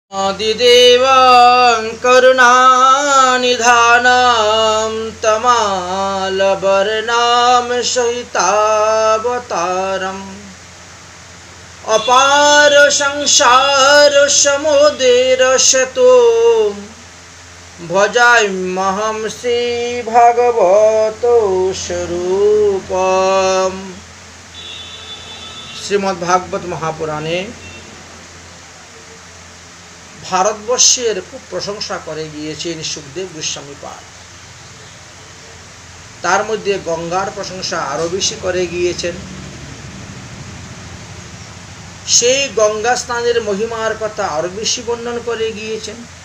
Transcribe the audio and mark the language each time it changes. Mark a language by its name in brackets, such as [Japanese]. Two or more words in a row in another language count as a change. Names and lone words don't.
[Sanskrit] आदिदेवं करुणानिधानं तमालवर्णं सहितावतारम् अपार संसार समुद्रशतुं भजाम्यहं श्रीभगवतो स्वरूपम्। [Bangla] श्रीमद्भागवत महापुराणे ভারতবর্ষের খুব প্রশংসা করে গিয়েছেন সুখদেব গোস্বামী পাদ। তার মধ্যে গঙ্গার প্রশংসা আরো বেশি করে গিয়েছেন। সেই গঙ্গা স্নানের মহিমার কথা আরো বেশি বর্ণন করে গিয়েছেন।